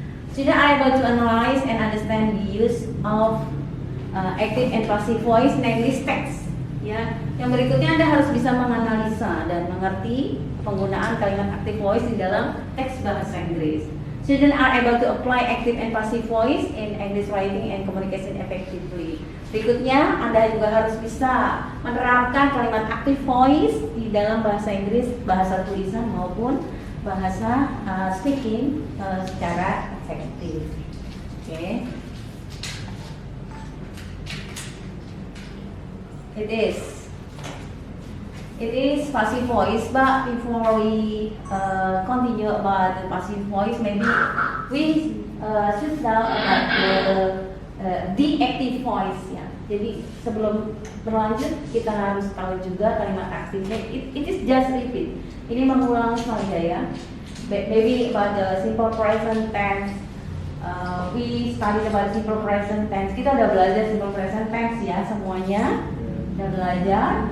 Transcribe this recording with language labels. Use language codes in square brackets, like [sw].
[en] Students are able to analyze and understand the use of active and passive voice in English text. [id] Ya, yang berikutnya Anda harus bisa menganalisa dan mengerti penggunaan kalimat active voice di dalam teks bahasa Inggris. [en] Students are able to apply active and passive voice in English writing and communication effectively. [id] Berikutnya, Anda juga harus bisa menerapkan kalimat active voice di dalam bahasa Inggris, bahasa tulisan maupun bahasa speaking secara efektif. Okay. [en] It is passive voice, but before we continue about the passive voice, maybe we should know about the active voice, ya. [id] Jadi sebelum berlanjut kita harus tahu juga kalimat aktifnya. [en] It is just repeat. [id] Ini mengulang saja, ya. [en] Maybe about the simple present tense. We studied about simple present tense. [id] Kita udah belajar simple present tense, ya, semuanya. Udah belajar.